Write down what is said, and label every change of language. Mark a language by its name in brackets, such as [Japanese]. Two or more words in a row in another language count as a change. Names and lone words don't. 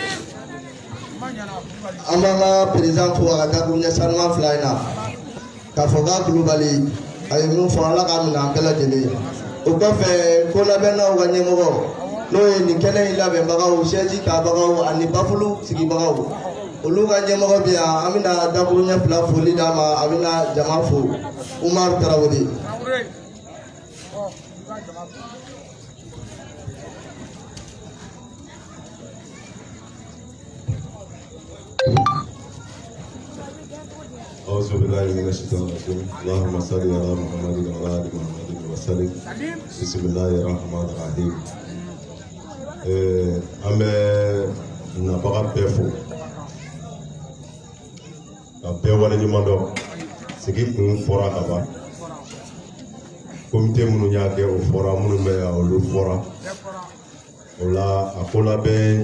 [Bambara] An b'an ka président fo a ka dakuruɲɛ sanuman fila in na k'a fɔ k'a Kulubali a ye min fɔ ala k'a minɛ an bɛɛ lajɛlen. O kɔfɛ ko labɛnnaw ka ɲɛmɔgɔ n'o ye nin kɛnɛ in labɛnbagaw siège tabagaw ani bafulu sigibagaw olu ka ɲɛmɔgɔ bɛ yan an bɛna dakuruɲɛ fila foli d'a ma a bɛna jama fo Umaru Tarawele. [Arabic] أعوذ بالله من الشيطان الرجيم اللهم صل على محمد وعلى آل محمد وسلم بسم الله الرحمن الرحيم. [Bambara] An bɛ nabaga bɛɛ fo ka bɛɛ waleɲuman dɔn sigi kun fɔra ka ban komite minnu y'a kɛ o fɔra minnu bɛ yan olu fɔra o la a ko labɛn